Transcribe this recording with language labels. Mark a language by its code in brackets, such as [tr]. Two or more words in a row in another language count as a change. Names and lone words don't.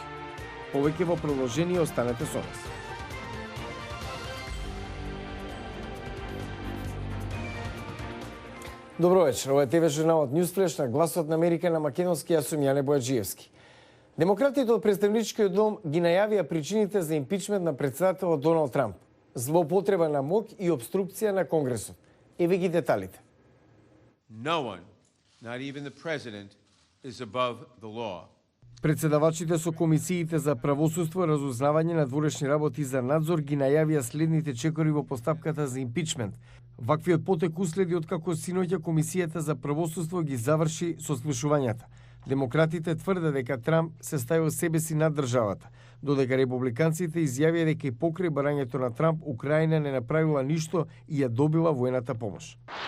[mk] Повеќе во продолжение, останете со нас. Добро вечер, ова е ТВ журналот Ньюсфлеш на Гласот на Америка на македонски, јас сум Јане Бојаджиевски. Демократите од Претставничкиот дом ги најавија причините за импичмент на претседателот Доналд Трамп, злоупотреба на моќ и обструкција на Конгресот. Еве ги деталите. [en] No one, not even the president, is above the law. [mk] Председавачите со комисиите за правосудство и разузнавање на дворешни работи за надзор ги најавија следните чекори во постапката за импичмент. Ваквиот потек уследи откако синоќа комисијата за правосудство ги заврши сослушувањата. Демократите тврдат дека Трамп се ставил себе си над државата, додека републиканците изјавија дека и покрај барањето на Трамп Украина не направила ништо и ја добила воената помош.